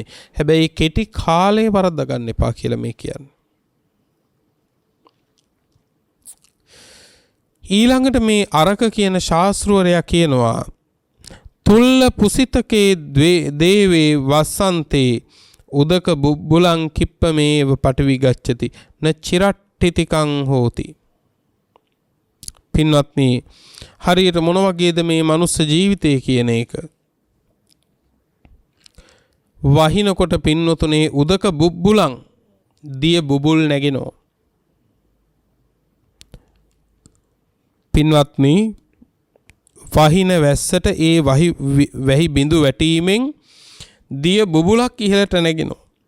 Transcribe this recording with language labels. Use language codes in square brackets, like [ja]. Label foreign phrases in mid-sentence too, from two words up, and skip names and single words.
[si] හැබැයි කෙටි කාලේ වරද්ද ගන්න එපා කියලා මේ කියන්නේ. ඊළඟට මේ අරක කියන ශාස්ත්‍රවරයා කියනවා [pi] තුල්ල පුසිතකේ දේවේ වසන්තේ උදක බුබ්බුලං කිප්පමේව පටවි ගච්ඡති න චිරට්ඨිතිකං හෝති. [si] පින්වත්නි හරියට මොන වගේද මේ මනුස්ස ජීවිතය කියන එක? වහිනකොට පින්නතුනේ [pi] උදක බුබ්බුලං [si] දිය බුබුල් නැගිනෝ. පින්වත්නි වහින වැස්සට ඒ වැහි බිඳු වැටීමෙන් දිය බුබුලක් ඉහළට නැගිනෝ.